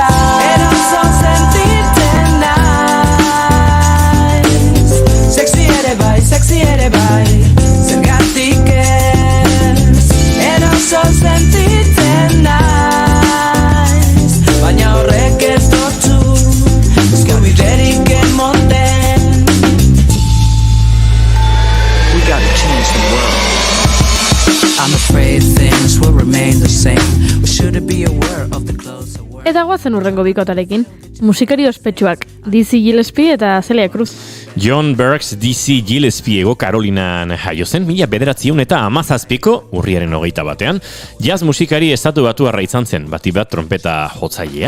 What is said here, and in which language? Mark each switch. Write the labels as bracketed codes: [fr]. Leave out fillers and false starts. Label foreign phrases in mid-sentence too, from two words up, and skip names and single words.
[eu] Eroso sentitzen naiz, sexy ere bai, zergatik ez. Eroso sentitzen naiz, baina horrek ez dotu eskabiderik emoten. [en] We gotta change the world. I'm afraid things will remain the same. We should be aware of the closer world. [eu] Eta guazen urrengo bikotarekin, musikari ospetsuak, Dizzy Gillespie eta Celia Cruz. John Burks Dizzy Gillespiego Karolinan jaio zen 1917ko urriaren 21. Jazz musikari estatu batuarra izan zen, bati bat trompeta jotzailea.